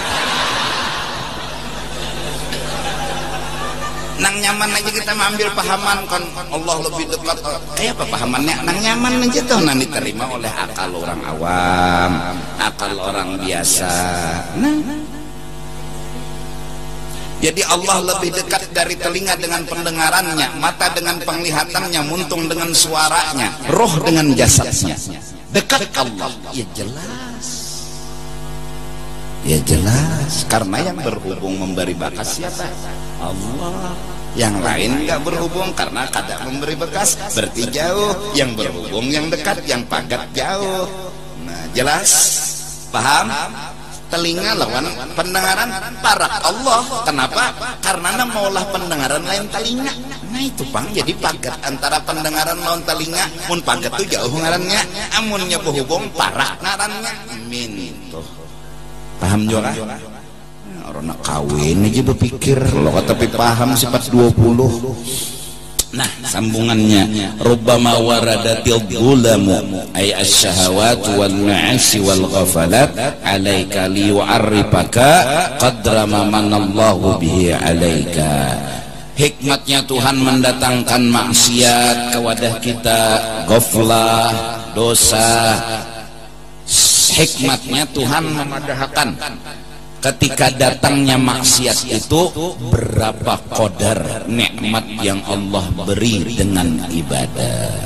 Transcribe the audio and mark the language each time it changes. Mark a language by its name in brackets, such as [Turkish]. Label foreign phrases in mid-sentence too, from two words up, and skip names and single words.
[Banjar] Nang nyaman aja kita mengambil pahaman kon Allah lebih dekat. Kayak apa pahamannya? Nang nyaman aja tuh, nang diterima oleh akal orang awam, akal orang biasa. [Indonesian] Nah, jadi Allah lebih dekat dari telinga dengan pendengarannya, mata dengan penglihatannya, muntung dengan suaranya, roh dengan jasadnya. Dekat Allah, ya jelas, ya jelas. Karena yang berhubung memberi bekas siapa? Allah. [Banjar] Yang lain nggak berhubung karena kada memberi bekas, berarti jauh. Yang berhubung yang dekat, yang pagat jauh. Nah, jelas, paham? Telinga lawan pendengaran parak Allah. Kenapa? Karena maulah pendengaran lain telinga. Nah itu pang, jadi pagat antara pendengaran lawan telinga. Mun pagat tuh jauh ngarannya, amunnya berhubung parak ngarannya. Min itu paham juga? [Indonesian] Orang nak kawin aja berpikir lo tapi paham sifat 20. [Arabic] Nah sambungannya, ربما وردت الظلم أي الشهوات والمعاصي والغفلات عليك ليعرفك قدر ما من الله به عليك. [Indonesian] Hikmatnya Tuhan mendatangkan maksiat ke wadah kita, ghaflah, dosa. Hikmatnya Tuhan memadahkan ketika datangnya maksiat itu berapa qadar nikmat yang Allah beri dengan ibadah.